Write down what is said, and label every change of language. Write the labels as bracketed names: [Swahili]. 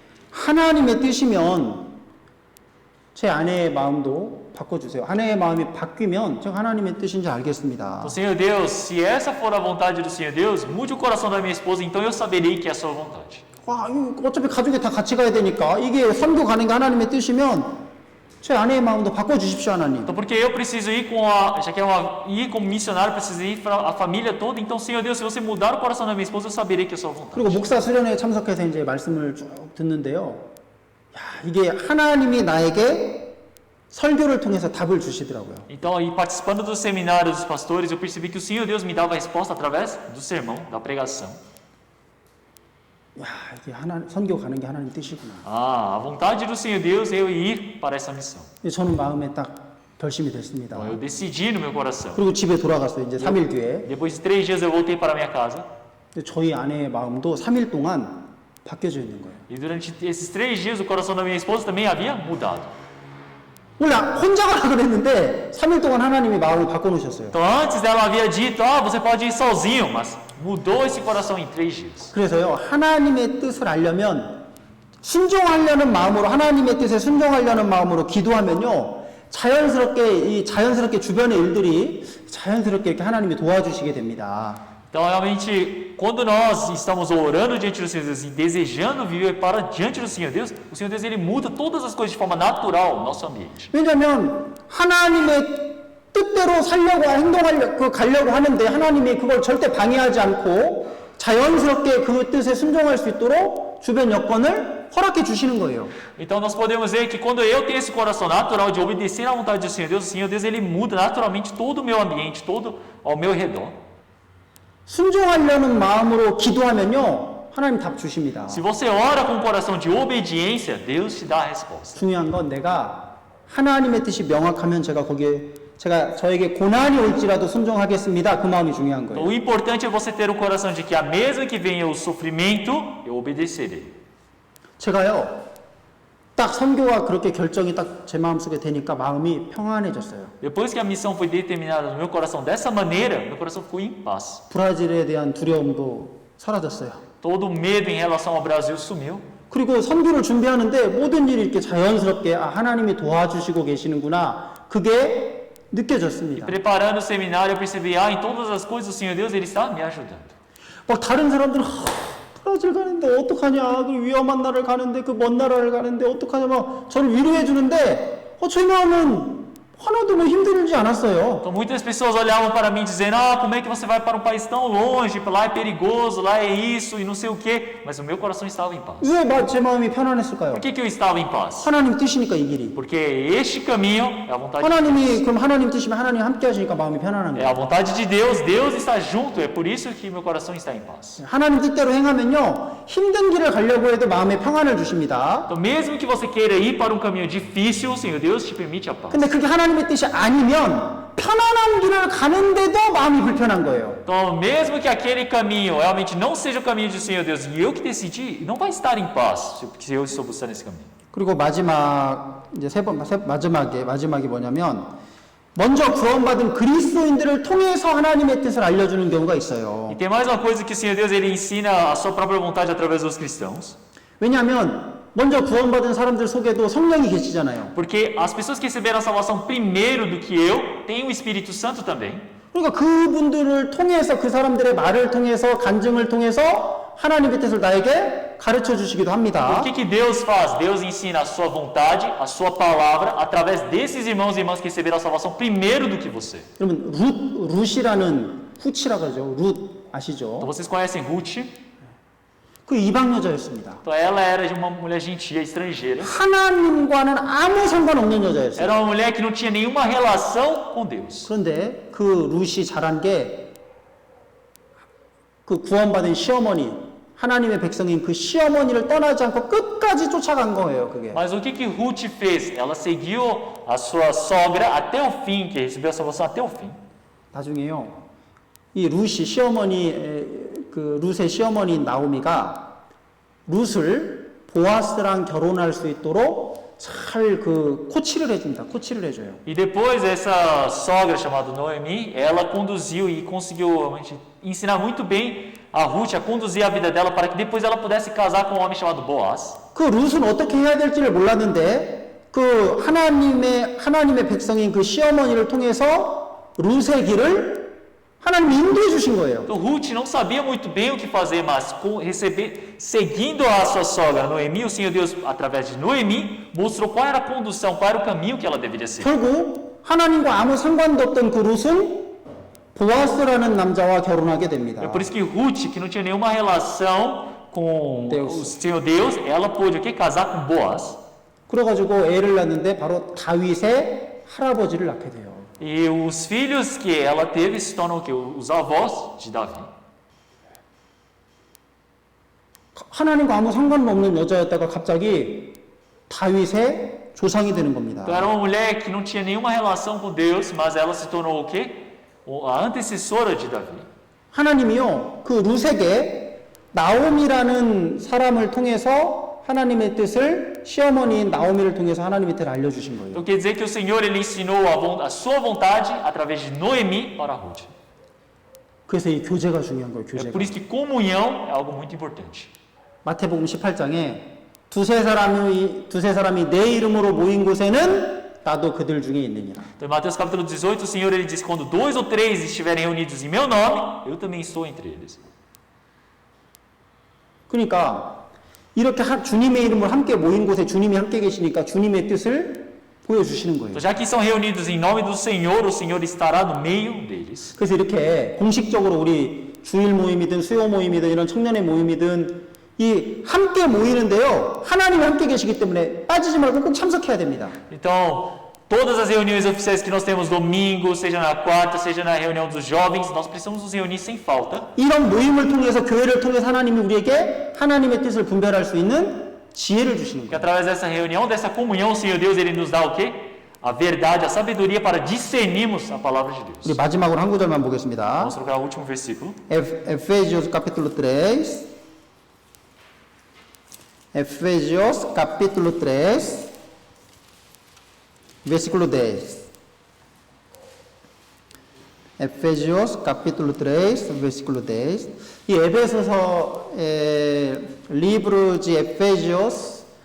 [Korean] 하나님의 뜻이면 제 아내의 마음도 바꿔주세요. 아내의 마음이 바뀌면 제가 하나님의 뜻인지 알겠습니다. [Portuguese] Então, Senhor Deus, se essa for a vontade do Senhor Deus, mude o coração da minha esposa, então eu saberei que é a sua vontade. [Korean] 와, 어차피 가족이 다 같이 가야 되니까 이게 선교 가는 게 하나님의 뜻이면 제 아내의 마음도 바꿔주십시오, 하나님. [Portuguese] Então, porque eu preciso ir já que ir como missionário, preciso ir para a família toda. Então, Senhor Deus, se você mudar o coração da minha esposa, eu saberei que é a sua vontade. [Korean] 그리고 목사 수련회에 참석해서 이제 말씀을 쭉 듣는데요. 야, 이게 하나님이 나에게 설교를 통해서 답을 주시더라고요. [Portuguese] Então, aí participando do seminário dos pastores, eu percebi que o Senhor Deus me dava a resposta através do sermão, da pregação. [Korean] 야, 이게 선교 가는 게 하나님 뜻이구나. [Portuguese] A vontade do Senhor Deus é eu ir para essa missão. [Korean] 저는 마음에 딱 결심이 됐습니다. [Portuguese] Então, eu decidi no meu coração. [Korean] 그리고 집에 돌아갔어요. 이제 3일 뒤에. [Portuguese] Depois de 3 dias eu voltei para minha casa. [Korean] 저희 아내의 마음도 3일 동안 바뀌어져 있는 거예요. [Portuguese] E durante esses 3 dias o coração da minha esposa também havia mudado. [Korean] 원래 혼자 가라 그랬는데 3일 동안 하나님이 마음을 바꿔놓으셨어요. [Portuguese] Então antes ela havia dito, você pode ir sozinho, mas mudou esse coração em 3 dias. [Korean] 그래서요, 하나님의 뜻을 알려면 순종하려는 마음으로, 하나님의 뜻에 순종하려는 마음으로 기도하면요, 자연스럽게 주변의 일들이 자연스럽게 이렇게 하나님이 도와주시게 됩니다. [Portuguese] Então realmente, quando nós estamos orando diante do Senhor Deus e desejando viver para diante do Senhor Deus, o Senhor Deus ele muda todas as coisas de forma natural no nosso ambiente. [Korean] 왜냐하면 하나님의 뜻대로 가려고 하는데 하나님이 그걸 절대 방해하지 않고 자연스럽게 그 뜻에 순종할 수 있도록 주변 여건을 허락해 주시는 거예요. [Portuguese] Então nós podemos ver que quando eu tenho esse coração natural de obedecer à vontade do Senhor Deus, o Senhor Deus ele muda naturalmente todo o meu ambiente, todo ao meu redor. [Korean] 순종하려는 마음으로 기도하면요, 하나님 답 주십니다. [Portuguese] Se você ora com um coração de obediência, Deus te dá a resposta. [Korean] 중요한 건 내가 하나님의 뜻이 명확하면 제가 저에게 고난이 올지라도 순종하겠습니다. 그 마음이 중요한 거예요. [Portuguese] O importante é você ter o coração de que, mesmo que venha o sofrimento, eu obedecerei. [Korean] 제가요, 딱 선교가 그렇게 결정이 딱 제 마음속에 되니까 마음이 평안해졌어요. [Portuguese] Depois que a missão foi determinada no meu coração dessa maneira, meu coração ficou em paz. [Korean] 브라질에 대한 두려움도 사라졌어요. [Portuguese] Todo o medo em relação ao Brasil sumiu. [Korean] 그리고 선교를 준비하는데 모든 일이 이렇게 자연스럽게 하나님이 도와주시고 계시는구나. 그게 느껴졌습니다. [Portuguese] Preparando o seminário, eu percebi, em todas as coisas o Senhor Deus, Ele está me ajudando. [Korean] 막 다른 사람들은 브라질 가는데 어떡하냐, 그 위험한 나라를 가는데 그 먼 나라를 가는데 어떡하냐 막 저를 위로해 주는데 제 마음은 하나도 뭐 힘들지 않았어요. [Portuguese] Então muitas pessoas olhavam para mim dizendo, como é que você vai para um país tão longe, lá é perigoso, lá é isso e não sei o quê, mas o meu coração estava em paz. [Korean] 왜 제 마음이 편안했을까요? [Portuguese] Por que eu estava em paz? [Korean] 하나님 뜻이니까 이 길이. [Portuguese] Porque este caminho é a vontade de Deus. [Korean] 하나님이 그럼 하나님 뜻이면 하나님 함께 하시니까 마음이 편안한 [Portuguese] É [Korean] 거예요. [Portuguese] a vontade de Deus, Deus está junto, é por isso que meu coração está em paz. [Korean] 하나님 뜻대로 행하면요 힘든 길을 가려고 해도 마음에 평안을 주십니다. [Portuguese] Então mesmo que você queira ir para um caminho difícil, o Senhor Deus te permite a paz. [Korean] 근데 그게 하나님의 뜻이 아니면 편안한 길을 가는데도 마음이 불편한 거예요. [Portuguese] Então mesmo que aquele caminho realmente não seja o caminho do Senhor Deus e eu que decidi, não vai estar em paz se eu estou buscando esse caminho. [Korean] 그리고 마지막 이제 마지막이 뭐냐면 먼저 구원받은 그리스도인들을 통해서 하나님의 뜻을 알려주는 경우가 있어요. [Portuguese] E tem mais uma coisa que o Senhor Deus ele ensina a sua própria vontade através dos cristãos. [Korean] 왜냐하면 먼저 구원받은 사람들 속에도 성령이 계시잖아요. [Portuguese] Porque as pessoas que receberam a salvação primeiro do que eu, têm o Espírito Santo também. [Korean] 그러니까 그분들을 통해서 그 사람들의 말을 통해서 간증을 통해서 하나님의 뜻을 나에게 가르쳐 주시기도 합니다. [Portuguese] O que Deus faz? Deus ensina a sua vontade, a sua palavra, através desses irmãos e irmãs que receberam a salvação primeiro do que você. [Korean] 여러분 룻이라는 후치라 그러죠. 룻 아시죠? [Portuguese] Então vocês conhecem Ruth? [Korean] 그 이방 여자였습니다. [Portuguese] Então ela era de uma mulher gentia, estrangeira. [Korean] 하나님과는 아무 상관없는 여자였어요. [Portuguese] Era uma mulher que não tinha nenhuma relação com Deus. [Korean] 그런데 그 룻이 잘한 게 그 구원받은 시어머니, 하나님의 백성인 그 시어머니를 떠나지 않고 끝까지 쫓아간 거예요, 그게. [Portuguese] Mas o que Ruth fez? Ela seguiu a sua sogra até o fim, que recebeu a salvação até o fim. [Korean] 나중에요. 이 룻이 그 룻의 시어머니인 나오미가 룻을 보아스랑 결혼할 수 있도록 잘 그 코치를 해줍니다. 코치를 해줘요. [Portuguese] E depois essa sogra chamada Noemi, ela conduziu e conseguiu ensinar muito bem a Ruth a conduzir a vida dela para que depois ela pudesse casar com um homem chamado Boaz. [Korean] 그 룻은 어떻게 해야 될지를 몰랐는데 그 하나님의 백성인 그 시어머니를 통해서 룻의 길을 하나님이 인도해 주신 거예요. [Portuguese] Então Ruth não sabia muito bem o que fazer, mas seguindo a sua sogra Noemi, o Senhor Deus, através de Noemi, mostrou qual era a condução, qual era o caminho que ela deveria seguir. [Korean] 결국 하나님과 아무 상관도 없던 그 룻은 보아스라는 남자와 결혼하게 됩니다. [Portuguese] É por isso que Ruth, que não tinha nenhuma relação com Deus. o Senhor Deus, ela pôde casar com Boaz. [Korean] 그래가지고 애를 낳는데 바로 다윗의 할아버지를 낳게 돼요. [Portuguese] E os filhos que ela teve se tornam o quê? Os avós de Davi. [Korean] 하나님과 아무 상관없는 여자였다가 갑자기 다윗의 조상이 되는 겁니다. [Portuguese] Então era uma mulher que não tinha nenhuma relação com Deus, mas ela se tornou o quê? A antecessora de Davi. [Korean] 하나님이요, 그 룻에게 나오미라는 사람을 통해서 하나님의 뜻을 시어머니인 나오미를 통해서 하나님의 뜻을 알려주신 거예요. [Portuguese] Então quer dizer que o Senhor ele ensinou a sua vontade através de Noemi para Ruth. [Korean] 그래서 이 교제가 중요한 거예요. [Portuguese] É [Korean] 교제가. [Portuguese] por isso que comunhão é algo muito importante. [Korean] 마태복음 18장에 두세 사람이 내 이름으로 모인 곳에는 나도 그들 중에 있느니라. [Portuguese] Então em Mateus capítulo 18, o Senhor ele diz: quando 2 ou 3 estiverem reunidos em meu nome, eu também estou entre eles. [Korean] 그러니까 이렇게 주님의 이름으로 함께 모인 곳에 주님이 함께 계시니까 주님의 뜻을 보여주시는 거예요. [Portuguese] Então, já que estão reunidos em nome do Senhor, o Senhor estará no meio deles. [Korean] 그래서 이렇게 공식적으로 우리 주일 모임이든 수요 모임이든 이런 청년의 모임이든 이 함께 모이는데요. 하나님이 함께 계시기 때문에 빠지지 말고 꼭 참석해야 됩니다. [Portuguese] Então, todas as reuniões oficiais que nós temos domingo, seja na quarta, seja na reunião dos jovens, nós precisamos nos reunir sem falta. [Korean] 이런 모임을 통해서 교회를 통해서 하나님이 우리에게 하나님의 뜻을 분별할 수 있는 지혜를 주시는 [Portuguese] Que [Korean] 거예요. [Portuguese] através dessa reunião, dessa comunhão, o Senhor Deus ele nos dá o quê? A verdade, a sabedoria para discernirmos a palavra de Deus. [Korean] 우리 마지막으로 한 구절만 보겠습니다. [Portuguese] Vamos trocar o último versículo. Efésios capítulo 3. Efésios capítulo 3, versículo 10. Efésios capítulo 3, versículo 10. E Efeso서, livro de Efésios,